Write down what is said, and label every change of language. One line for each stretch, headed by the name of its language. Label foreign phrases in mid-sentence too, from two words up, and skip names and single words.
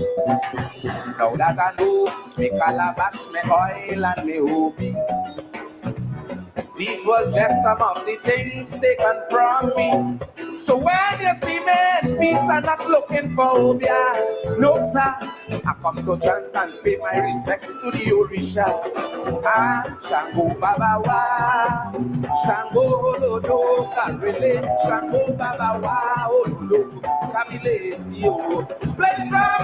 English: Now that I know, me calabash, me oil and me hobby. These were just some of the things taken from me. So when you see me in peace, I'm not looking for obia. No sir, I come to chant and pay my respects to the Orisha.
Yoruba: Ah, Shango Baba Wa, Shango Lodo, Kabile, Shango Baba Wa, Olodo, Kabile, Sio.
English: Play it from